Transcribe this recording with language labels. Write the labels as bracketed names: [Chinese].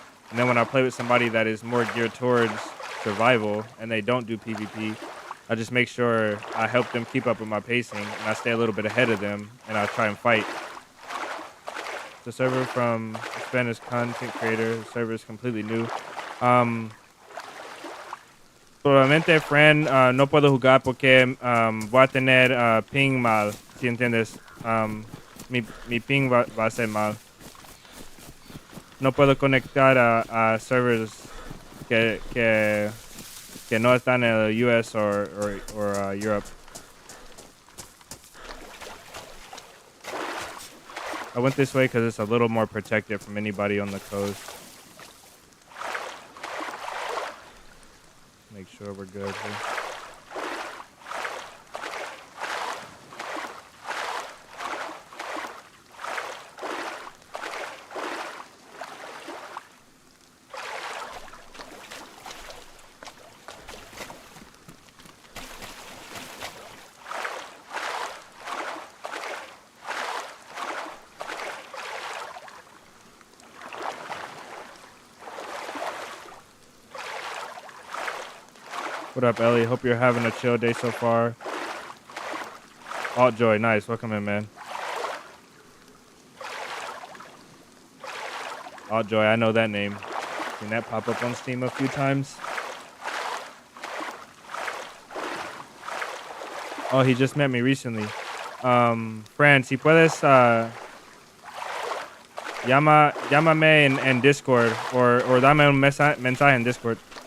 [English] And then when I play with somebody that is more geared towards survival and they don't do PvP, I just make sure I help them keep up with my pacing, and I stay a little bit ahead of them, and I try and fight. The server from Spanish content creator. The server is completely new. [Spanish] Probablemente, [English] friend, [Spanish] no puedo jugar porque voy a tener ping mal, si entiendes. Mi ping va a ser mal. No puedo conectar a servers que no están en el US [English] or [Spanish] Europe. [English] I went this way because it's a little more protected from anybody on the coast. Make sure we're good here. What up, Ellie? Hope you're having a chill day so far. Alt Joy, nice. Welcome in, man. Alt Joy, I know that name. Seen that pop up on Steam a few times. Oh, he just met me recently. [Spanish] Fran, si puedes, llámame en Discord [English] or [Spanish] dame un mensaje en Discord.